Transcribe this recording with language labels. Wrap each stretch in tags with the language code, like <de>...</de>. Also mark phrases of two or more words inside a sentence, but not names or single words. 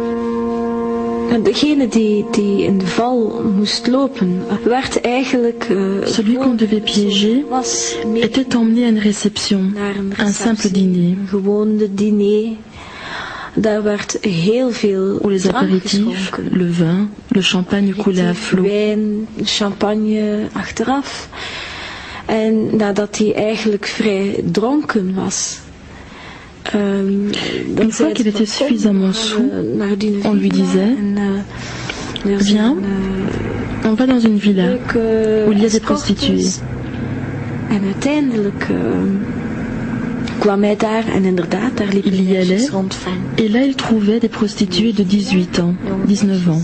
<fr>Celui qu'on devait piéger était emmené à une réception, un simple dîner, où les apéritifs, le vin, le champagne coulaient à flot.</fr> <nl>En nadat hij eigenlijk vrij dronken was.</nl> <fr>Une fois qu'il était suffisamment saoul, on lui disait « Viens, on va dans une villa où il y a des prostituées. » Il y allait et là il trouvait des prostituées de 18 ans, 19 ans.</fr>